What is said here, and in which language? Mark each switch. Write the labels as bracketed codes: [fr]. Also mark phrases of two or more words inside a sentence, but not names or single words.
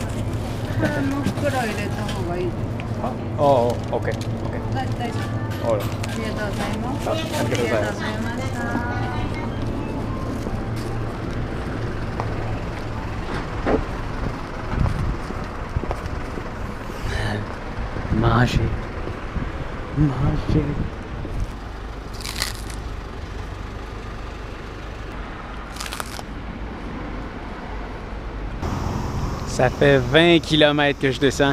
[ja] もう袋入れた方がいいですか？ [en] Oh, okay. Okay. [ja] 大丈夫。 [en] Alright. [ja] ありがとうございます。ありがとうございますありがとうございました。 [fr] Manger. Manger. Ça fait 20 km que je descends.